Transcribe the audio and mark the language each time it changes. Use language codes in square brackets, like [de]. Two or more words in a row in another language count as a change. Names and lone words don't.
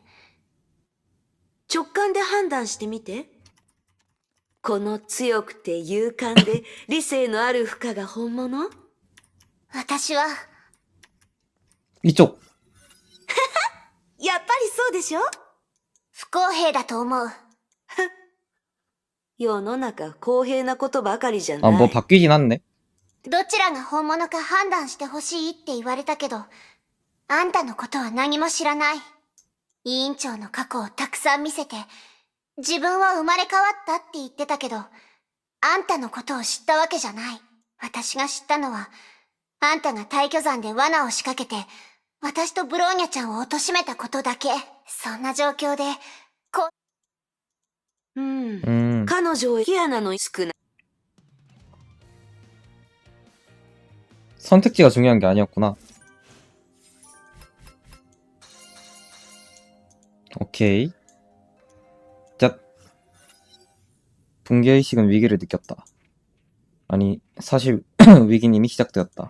[ja] 直感で判断してみて。この強くて勇敢で理性のある負荷が本物？私は、 [ko] 이쪽! [ja] やっぱりそうでしょ？不公平だと思う。世の中公平なことばかりじゃな [ko] 아, [ja] い。 [ko] 뭐 바뀌긴 했네. [ja] どちらが本物か判断してほしいって言われたけど、あんたのことは何も知らない。委員長の過去をたくさん見せて、自分は生まれ変わったって言ってたけど、あんたのことを知ったわけじゃない。私が知ったのは、あんたが大巨山で罠を仕掛けて、私とブローニャちゃんを貶めたことだけ。そんな状況で、彼女をキアナの少ない。 [ko] 선택지가 중요한 게 아니었구나. 오케이. 자, 붕괴의식은 위기를 느꼈다. 아니, 사실 위기는 이미 시작되었다.